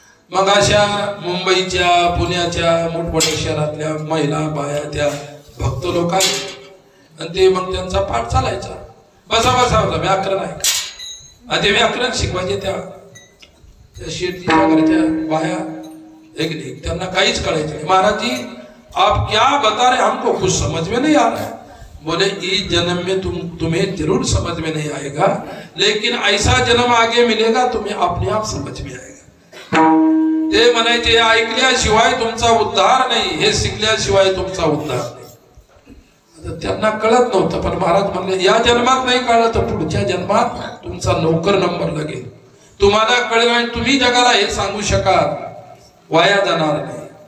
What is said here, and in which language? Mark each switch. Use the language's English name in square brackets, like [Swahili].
[Marathi] मग अशा मुंबईच्या पुण्याच्या मोठमोठ्या शहरातल्या महिला बाया त्या भक्त लोक आणि ते मग त्यांचा पाठ चालायचा. बसा होता व्याकरण आहे. आणि ते व्याकरण शिकवायचे. त्या शेठजीच्या घरच्या बाया एक नाही, त्यांना काहीच कळायचं नाही. [Hindi] महाराज जी आप क्या बता रहे, हमको कुछ समझ में नहीं आ रहा है. बोले, इस जन्म में तुम्हें जरूर समझ में नहीं आएगा, लेकिन ऐसा जन्म आगे मिलेगा तुम्हें अपने आप समझ में आएगा. [Marathi] ते म्हणायचे, ऐकल्याशिवाय तुमचा उद्धार नाही, हे शिकल्याशिवाय तुमचा उद्धार नाही. आता त्यांना कळत नव्हतं, पण महाराज म्हणले या जन्मात नाही कळलं तर पुढच्या जन्मात तुमचा नोकर नंबर लागेल, तुम्हाला कळेल आणि तुम्ही जगाला हे सांगू शकाल, वाया जाणार नाही.